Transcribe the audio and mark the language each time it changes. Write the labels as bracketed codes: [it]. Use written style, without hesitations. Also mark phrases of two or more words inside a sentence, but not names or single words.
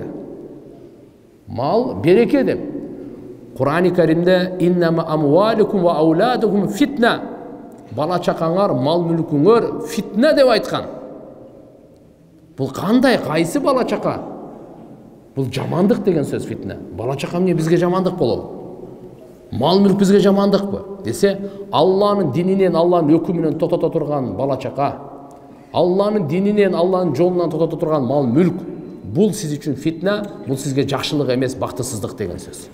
[ky] Мал береке деп. [ar] Кур'ани Каримде إنما أموالكم وأولادكم فتنة. [ky] Бала чакаңар, мал мүлкүңөр фитна деп айткан. Бул кандай, кайсы бала чака? Бул жамандык деген сөз фитна. Бала чака эмне бизге жамандык болобу? Мал мүлк бизге жамандыкпы? Десе, Алланын дининен, Алланын өкүмүнөн тотото турган бала чака, Алланын дининен, Алланын жолунан тотото турган мал мүлк, бул сиз үчүн фитна, бул сизге жакшылык эмес, бактысыздык деген сөз.